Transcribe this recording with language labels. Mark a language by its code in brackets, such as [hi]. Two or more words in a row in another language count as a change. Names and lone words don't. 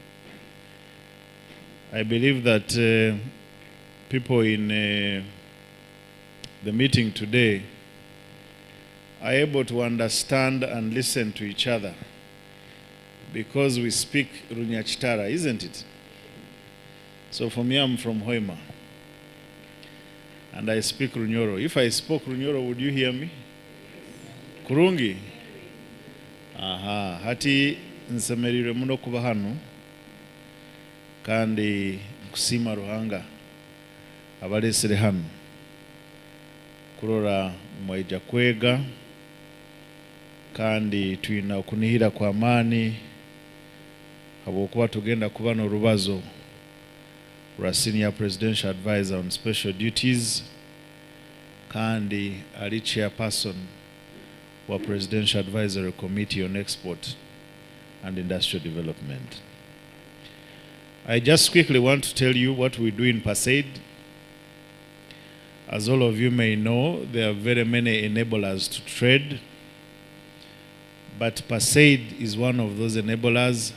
[en] I believe that people in the meeting today are able to understand and listen to each other because we speak Runyachitara, isn't it? So for me, I'm from Hoima, and I speak Runyoro. If I spoke Runyoro, would you hear me? [nyo] Kurungi? Aha, hati nsemerire muno kuba hano kandi kusima Ruhanga abalesere hano kurora mwaija kwega kandi tuina okunihira kwa amani habwokuba tugenda kuba n'orubazo lwa [en] Senior Presidential Advisor on Special Duties [nyo] kandi ali chairperson wa Presidential Advisory Committee on Export and Industrial Development. [en] I just quickly want to tell you what we do in Paceid. As all of you may know, there are very many enablers to trade, but Paceid is one of those enablers.